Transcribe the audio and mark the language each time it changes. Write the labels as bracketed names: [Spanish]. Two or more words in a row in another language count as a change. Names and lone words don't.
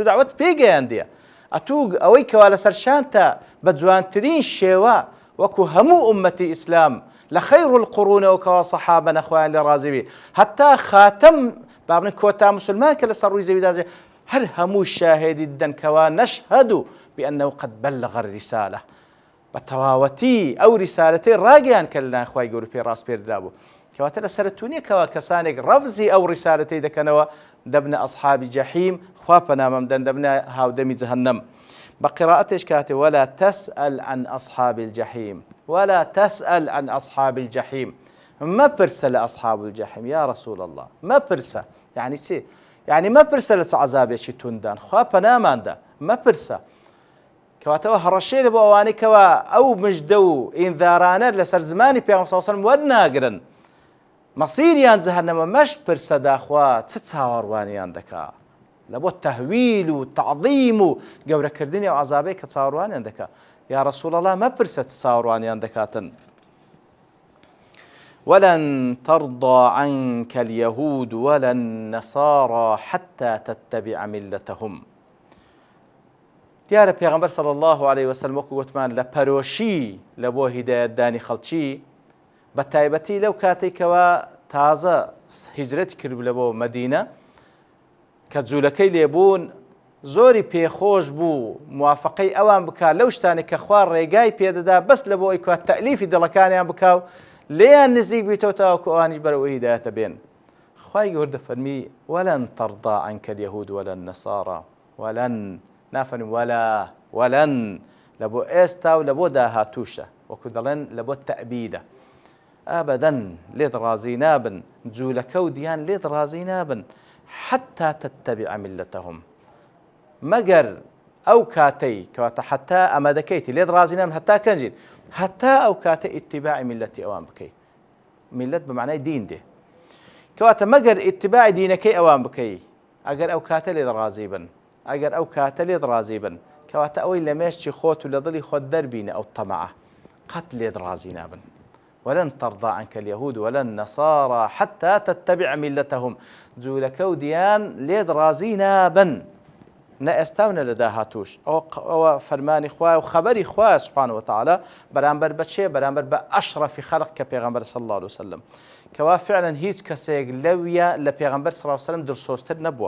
[Central Kurdish] داوەت پێگەیاندیە، ئەتوو ئەوەی کەوا لەسەر شانتە بە جوانترین شێوە وەکو هەموو ئومەتی ئیسلام لە خەیر القڕونەوە کەوا سەحابە نەخوایان لێ ڕازی بی، هەتا خاتەم بابن کۆتا موسڵمان کە لەسەر ڕووی زەویدا هەر هەموو شاهێدی دەن کەوا [Arabic] نەشهەد بأنه قد بلغ الرسالة، [Central Kurdish] بەتەواوەتی ئەو ریسالەتەی ڕاگەیان کە لەلایەن خوای گەورە پێ ڕاست پێدرا بوو. کەواتە لە سەرەتوونیە کەوا کەسانێک ڕەفزی ئەو ریسالەتەی دەکەنەوە دەبنە ئەصحابی جەحیم، خوا پەنامەمدەن دەبنە هاودەمی جەهەنەم. بە قیرائەتش کاتێ [Arabic] ولا تسأل عن أصحاب الجحیم، ولا تسأل عن أصحاب الجحیم، [Central Kurdish] مەپرسە لە [Arabic] أصحاب الجحیم یا رسول الله، [Central Kurdish] مەپرسە. یعنی چی؟ یعنی مەپرسە لە چ عەزابێکی توندان، خوا پەناماندا مەپرسە. کەواتەوە هەڕەشەی لە بۆ ئەوانەی کەوا ئەو مژدە و ئینذارانە لەسەر زمانی پێغەمبەر [Arabic] صلی الله علیه و سلم [Central Kurdish] وەرناگرن، مەسیریان جەهەنەمە، مەش پرسە داخوا چ چاوەڕوانیان دەکا لە بۆ تەهویل و تەعظیم و گەورەکردنی ئەو عەزابەی کە چاوەڕوانیان دەکا. یا رسول الله مەپرسە چ چاوەڕوانیان دەکاتن. [Arabic] ولن ترضى عنك اليهود ولا النصارى حتى تتبع ملتهم. [Central Kurdish] دیارە پێغەمبەر [Arabic] صلی الله عليه وسلم [Central Kurdish] وەکو گوتمان لە پەرۆشی لە بۆ هیدایەتدانی خەڵکی، بە تایبەتی لەو کاتێکەوە تازە هیجرەتی کرد لە بۆ مەدینە کە جوولەکەی لێبوون، زۆری پێخۆش بوو موافقەی ئەوان بکات لەو شتانی کە خوا ڕێگای پێدەدا بەس لە بۆ ئەوەی کە تەئلیفی دڵەکانیان بکاو لێیان نزیک بیتەوە تاوەکو ئەوانیش بەرەو هیدایەتە بێن. خوای گەورە دەفەرمی [Arabic] ولن ترضى عنك اليهود ولا النصارى، [Central Kurdish] ولن نافەرمی وەلەن لە بۆ ئێستا و لە بۆ داهاتووشە، وەکو دەڵێن لە بۆ تەئبیدە، ئابەدەن لێت ڕازی نابن، جوولەکە و دیان لێت ڕازی نابن، [Arabic] حتا تتبع ملتهم، [Central Kurdish] مەگەر ئەو کاتەی کەواتە حتا ئەمە دەکەیتی لێت ڕازی نابن هەتا کەنجین، هەتا ئەو کاتە ئیتیباعی میلەتی ئەوان بکەی. میلەت بەمعنای دین دێ، کەواتە مەگەر ئیتیباعی دینەکەی ئەوان بکەی ئەگەر ئەو کاتە لێت ڕازی بن، ئەگەر ئەو کاتە لێت ڕازی بن، کەواتە ئەوەی لە مێشتی خۆت و لە دڵی خۆت دەربینە ئەو تەمەعە، قەت لێت ڕازی نابن. [Arabic] ولن ترضى عنك اليهود ولا النصارى حتى تتبع ملتهم، [Central Kurdish] جوولەکە و دیان لێت ڕازی نابن، نە ئێستا و نە لە داهاتووش. ئەوە فەرمانی خوایە و خەبەری خوایە [Arabic] سوبحانه وتعالى [Central Kurdish] بەرامبەر بە چێ؟ بەرامبەر بە ئەشرەفی خەڵق کە پێغەمبەر [Arabic] صلی الله عليه وسلم، [Central Kurdish] کەوا فعلا هیچ کەسێک لەویە لە پێغەمبەر [Arabic] صلی الله عليه وسلم [Central Kurdish] دڵسۆزتر نەبووە.